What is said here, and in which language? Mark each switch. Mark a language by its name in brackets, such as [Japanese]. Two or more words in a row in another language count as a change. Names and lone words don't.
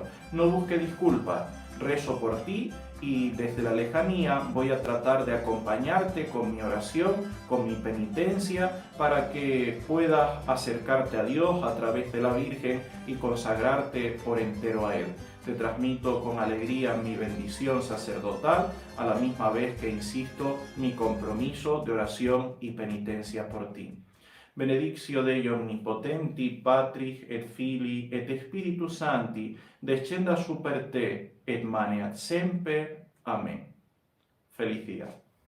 [Spanish] No busques disculpas, rezo por ti y desde la lejanía voy a tratar de acompañarte con mi oración, con mi penitencia, para que puedas acercarte a Dios a través de la Virgen y consagrarte por entero a Él. Te transmito con alegría mi bendición sacerdotal, a la misma vez que insisto mi compromiso de oración y penitencia por ti. [Latin] Benedictio Dei Omnipotenti, Patris et Filii et Spiritus Sancti, descenda super te et maneat semper. [Spanish] Amén. Feliz día.